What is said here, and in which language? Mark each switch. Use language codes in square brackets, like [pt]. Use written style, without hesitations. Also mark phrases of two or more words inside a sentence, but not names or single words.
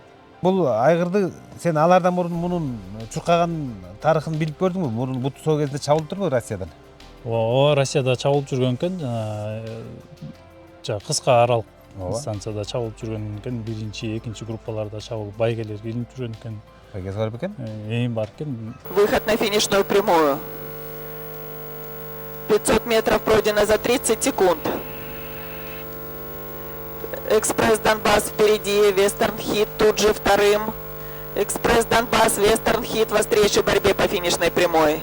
[ky] Бул айгырды сен алардан мурун мунун чуркаган тарыхын билип көрдүңбү? Мурун буту соо кезинде чабылып турбу Россиядан? Ооба, Россияда чабылып жүргөн экен, жана кыска аралык станцияда чабылып жүргөн экен, 1-2 группаларда чабылып, байгелер илинип жүргөн экен. Байгеси бар экен? Эң бар экен. [ru] Выход на финишную прямую. 500 метров пройдено за 30 секунд. Экспресс Донбасс впереди, Вестерн Хит тут же вторым. Экспресс Донбасс, Вестерн Хит во встрече борьбе по финишной прямой.